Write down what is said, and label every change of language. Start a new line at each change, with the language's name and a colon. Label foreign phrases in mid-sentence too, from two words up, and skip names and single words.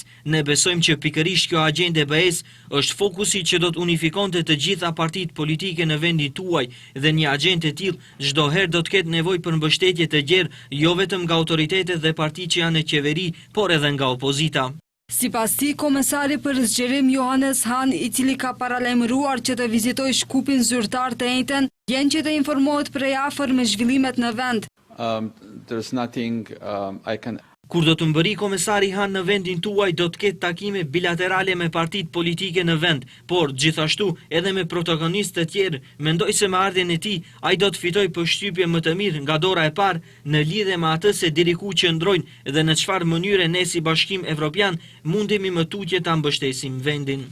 Albanian: Ne besojmë që pikërisht kjo agjendë e BE-s është fokusi që do të unifikonte të gjitha partitë politike në vendin tuaj dhe një agjendë e tillë çdo herë do të ketë nevojë për mbështetje të gjerë, jo vetëm nga autoritetet dhe partitë që janë në qeveri, por edhe nga opozita. Sipas tij, komesari për zgjerim Johannes Han, i cili ka paralajmëruar që të vizitojë Shkupin zyrtar të njëjtën, vjen që të informohet prej afër me zhvillimet në vend.
English: There's nothing I can.
Albanian: Kur do të mbëri komesari Han në vendin tuaj, do të ketë takime bilaterale me partitë politike në vend, por gjithashtu edhe me protagonistë të tjerë. Mendoj se me ardhjen e tij ai do të fitojë përshtypje më të mirë nga dora e parë në lidhje me atë se deri ku qëndrojnë dhe në çfarë mënyre ne si Bashkim Evropian mundemi më tutje ta mbështesim vendin.